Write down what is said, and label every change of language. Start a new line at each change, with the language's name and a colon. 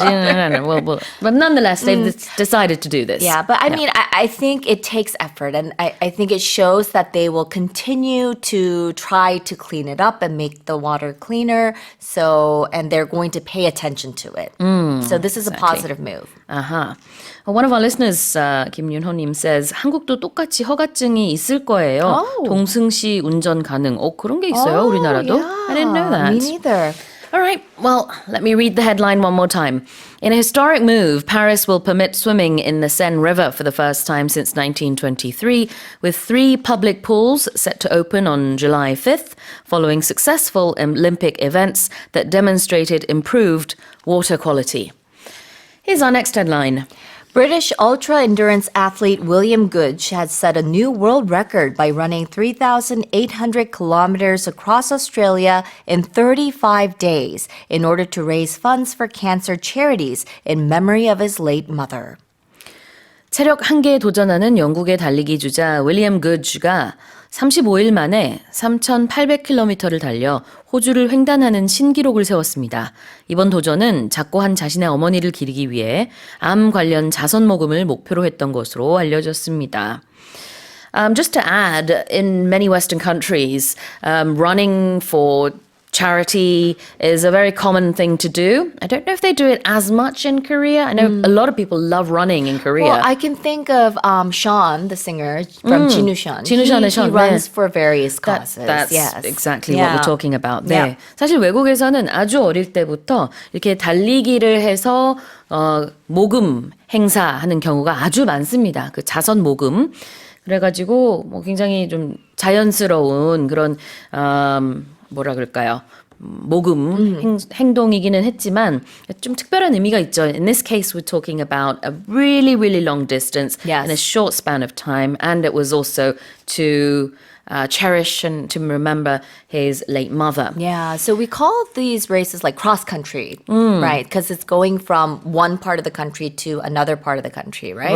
English: Well, but nonetheless, they've decided to do this. Yeah, but I mean, I think it takes effort, and I think it shows that they will continue to try to clean it up and make the water cleaner. So, and they're going to pay attention to it. So this is a positive move.
Korean: 아하.
English: One of our listeners, 김윤호님 says,
Korean: 한국도 똑같이 허가증이 있을 거예요. 동승시 운전 가능. 그런 게 있어요, 우리나라도?
English: I didn't know that. Me neither. All right, well, let me read the headline one more time. In a historic move, Paris will permit swimming in the Seine River for the first time since 1923, with 3 public pools set to open on July 5th, following successful Olympic events that demonstrated improved water quality. Here's our next headline. British ultra-endurance athlete William Goode has set a new world record by running 3,800 kilometers across Australia in 35 days in order to raise funds for cancer charities in memory of his late mother.
Korean: 체력 한계에 도전하는 영국의 달리기 주자 윌리엄 구드가 35일 만에 3,800km를 달려 호주를 횡단하는 신기록을 세웠습니다. 이번 도전은 작고 한 자신의 어머니를 기리기 위해 암 관련 자선 모금을 목표로 했던 것으로 알려졌습니다.
English: Just to add, in many Western countries, running for charity is a very common thing to do. I don't know if they do it as much in Korea. I know a lot of people love running in Korea. Well, I can think of Sean, the singer from Jinushan.
Korean: 진우션의 션,
English: He runs
Korean: 네.
English: for various causes. That's yes. exactly what we're talking about. 네. Yeah.
Korean: 사실 외국에서는 아주 어릴 때부터 이렇게 달리기를 해서 모금 행사하는 경우가 아주 많습니다. 그 자선 모금. 그래가지고 뭐 굉장히 좀 자연스러운 그런 뭐라 그럴까요? 모금 행동이기는 했지만 좀 특별한 의미가 있죠.
English: In this case, we're talking about a really, really long distance Yes. in a short span of time, and it was also to cherish and to remember his late mother. Yeah, so we call these races like cross country, right? Because it's going from one part of the country to another part of the country, right?